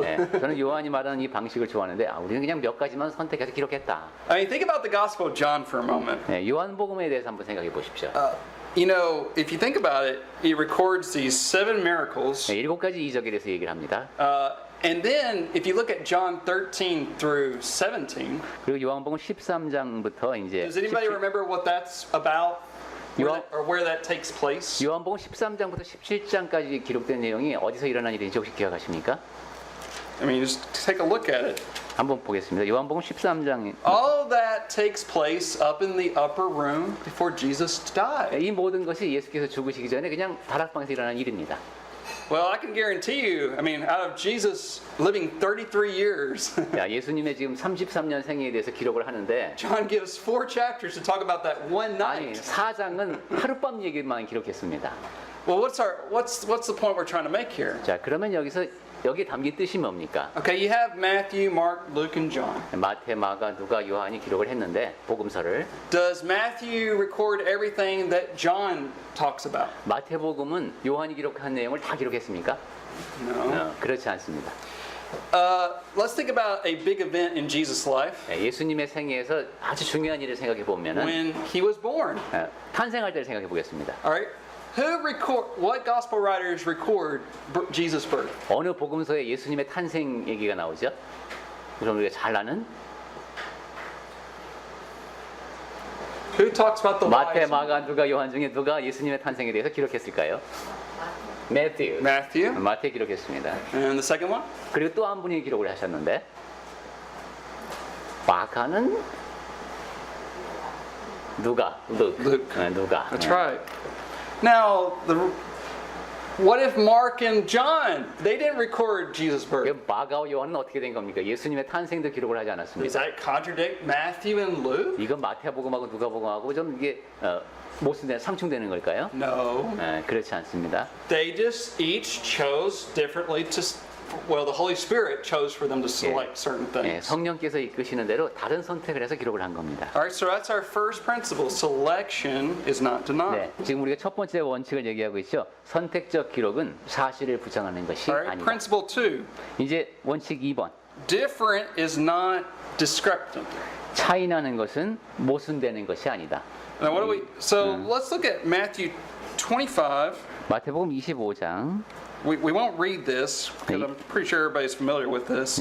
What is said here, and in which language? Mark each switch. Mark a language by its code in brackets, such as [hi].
[ko] 네, 저는 요한이 말하는 이 방식을 좋아하는데 우리는 그냥 몇 가지만 선택해서 기록했다. [en] I mean, think about the Gospel of John for a moment. [ko] 네, 요한복음에 대해서 한번 생각해 보십시오. [en] If you think about it, he records these 7 miracles. [ko] 네, 7가지 이적에 대해서 얘기를 합니다. [en] And then, if you look at John 13 through 17, [ko] 그리고 요한복음 13장부터 이제 [en] does anybody remember what that's about? Or where that takes place? [ko] 요한복음 13장부터 17장까지 기록된 내용이 어디서 일어난 일인지 혹시 기억하십니까? [en] I mean, just take a look at it. [ko] 한번 보겠습니다. 요한복음 13장 [en] All that takes place up in the upper room before Jesus died. [ko] 이 모든 것이 예수께서 죽으시기 전에 그냥 다락방에서 일어난 일입니다. [en] Well, I can guarantee you, I mean, out of Jesus living 33 years, [ko] 야, 예수님의 지금 33년 생애에 대해서 기록을 하는데 [en] John gives 4 chapters to talk about that one [ko] 아니, [en] night. [ko] 4장은 하룻밤 얘기만 기록했습니다. [en] Well, what's the point we're trying to make here? [ko] 자, 그러면 여기에 담긴 뜻이 뭡니까? [en] Okay, you have Matthew, Mark, Luke, and John. [ko] 마태, 마가, 누가, 요한이 기록을 했는데 복음서를 [en] Does Matthew record everything that John talks about? [ko] 마태복음은 요한이 기록한 내용을 다 기록했습니까? [en] No. [ko] 그렇지 않습니다. [en] Let's think about a big event in Jesus' life [ko] 예수님의 생애에서 아주 중요한 일을 생각해 보면은 [en] when he was born. [ko] 탄생할 때를 생각해 보겠습니다. [en] All right. What gospel writers record Jesus' birth? [ko] 어느 복음서에 예수님의 탄생 얘기가 나오죠? 그럼 우리가 잘 아는 [en] Who talks about the [ko] 마태, [en] wise? [ko] 마가, 누가, 요한 중에 누가 예수님의 탄생에 대해서 기록했을까요? 매튜. [en] Matthew. [ko] 마태 기록했습니다. [en] And the second one? [ko] 그리고 또 한 분이 기록을 하셨는데 마가는 누가? [en] Luke. [ko] 누가? [en] That's right. Now, what if Mark and John, they didn't record Jesus' birth? [ko] 마가와 요한은 어떻게 된 겁니까? 예수님의 탄생도 기록을 하지 [en] Does [ko] 않았습니다. [en] that contradict Matthew and Luke? [ko] 이건 마태복음하고 누가복음하고 좀 이게 모순된 상충되는 걸까요? [en] No. [ko] 그렇지 않습니다. [en] They just each chose differently the Holy Spirit chose for them to select certain things. [ko] 성령께서 이끄시는 대로 다른 선택을 해서 기록을 한 겁니다. [en] All right, so that's our first principle. Selection is not denied. [ko] 네, 지금 우리가 첫 번째 원칙을 얘기하고 있죠. 선택적 기록은 사실을 부정하는 것이 [en] All right, [ko] 아니다. [en] principle 2. [ko] 이제 원칙 2번. [en] Different is not discrepant. [ko] 차이 나는 것은 모순되는 것이 아니다. [en] Now, let's look at Matthew 25. [ko] 마태복음 25장. [en] We won't read this because I'm pretty sure everybody's familiar with this.